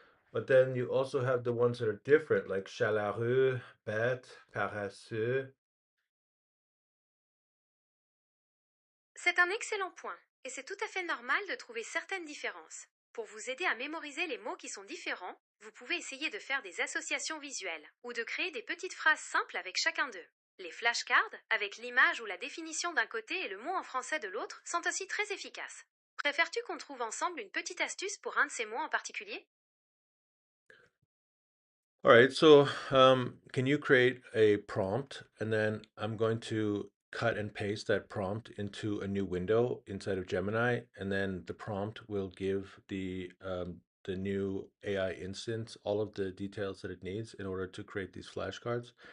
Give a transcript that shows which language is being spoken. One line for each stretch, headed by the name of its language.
English: But then you also have the ones that are different, like chaleureux, bête, paresseux.
French: C'est un excellent point, et c'est tout à fait normal de trouver certaines différences. Pour vous aider à mémoriser les mots qui sont différents, vous pouvez essayer de faire des associations visuelles ou de créer des petites phrases simples avec chacun d'eux. Les flashcards, avec l'image ou la définition d'un côté et le mot en français de l'autre, sont aussi très efficaces. Préfères-tu qu'on trouve ensemble une petite astuce pour un de ces mots en particulier?
English: All right, so can you create a prompt and then I'm going to cut and paste that prompt into a new window inside of Gemini, and then the prompt will give the new AI instance all of the details that it needs in order to create these flashcards.